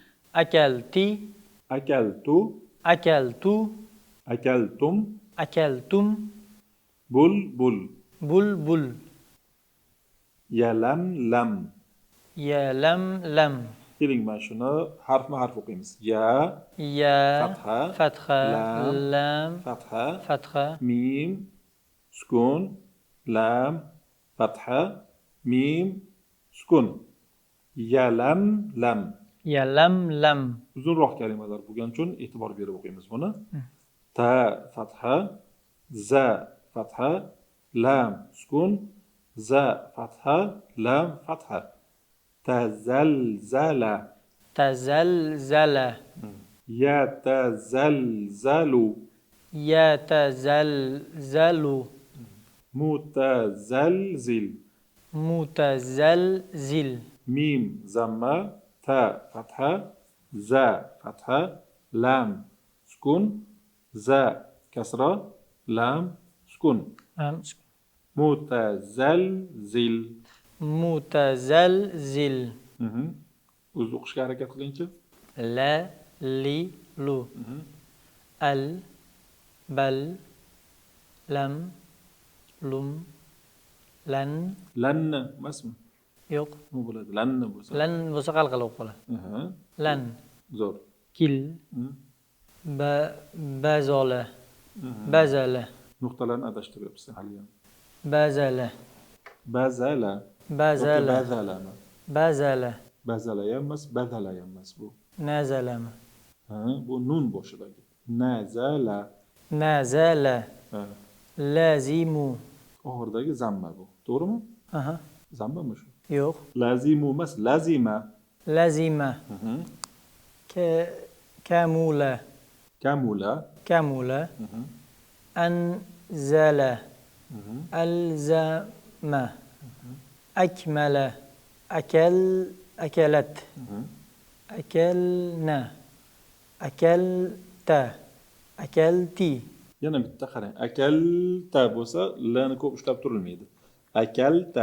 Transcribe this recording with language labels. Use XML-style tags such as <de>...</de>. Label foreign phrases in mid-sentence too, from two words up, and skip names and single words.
<ar>أكلتُ. أكلتم. بل. يلم.</ar> <uz>Keling, mana shuni harf o'qiymiz.</uz> <ar>ياء، فتحة، لام، فتحة، ميم، سكون، لام، فتحة، ميم، سكون. Yalam, lam.</ar> <uz>Uzunroq kalimalar bo'lgani uchun e'tibor berib o'qiymiz buni.</uz> <ar>تاء، فتحة، زاي، فتحة، لام، سكون، زاي، فتحة، لام، فتحة. Tazalzala. Yatazalzalu. Yatazalzalu. Mutazalzil. Mutazalzil. ميم ضمة، تاء فتحة، زاي فتحة، لام سكون، زاي كسرة، لام سكون. Mutazalzil. Mutazalzil.</ar> <uz>O'zi o'qishga harakat qilingchi.</uz> <ar>لَ، لِ، لُ. ألْ، بَلْ، لَمْ، لُمْ، لَنْ.</ar> <uz>Lanni emasmi? Yo'q. Nima bo'ladi? Lanni bo'lsa. Lan bo'lsa qalqala o'qib qoladi.</uz> <ar>Lan.</ar> <uz>Zo'r.</uz> <ar>كِلْ. بَذَلَ. Bazala.</ar> <uz>Nuqtalarni adashtiryapsan hali ham.</uz> <ar>Bazala. Bazala. Bazala. Bazalami? Bazala.</ar> <uz>Bazala ham emas, badala ham emas bu.</uz> <ar>Nazalami?</ar> <uz>Bu nun boshidagi.</uz> <ar>Nazala. Nazala. Lazimu.</ar> <uz>Oxiridagi zamma bu. To'g'rimi? Aha. Zammami shu? Yo'q. Lazimu emas,</uz> <ar>lazima. لزمَ. كَمُلَ. Kamula. كَمُلَ. أَنْزَلَ. Alzama. Akmala. أكلتْ. أكلنا. أكلتَ. أكلتِ.</ar> <uz>Yana bitta qarang. Akalta bo'lsa, lani ko'p ushlab turilmaydi.</uz> <ar>Akalta.</ar>